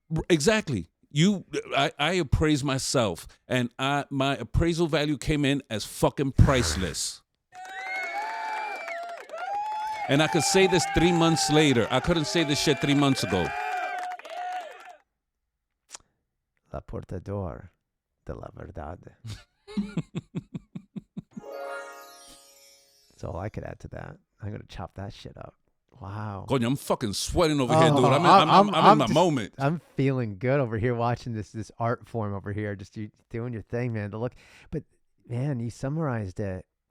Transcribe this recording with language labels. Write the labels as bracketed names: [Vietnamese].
[English] Exactly. I appraise myself, and my appraisal value came in as fucking priceless. And I could say this 3 months later. I couldn't say this shit 3 months ago. [Spanish] La portador de la verdad. [English] That's all I could add to that. I'm going to chop that shit up. Wow. Coño, I'm fucking sweating over here, dude. I'm in my moment. I'm feeling good over here watching this art form over here. Just you doing your thing, man. To look, but man, you summarized it.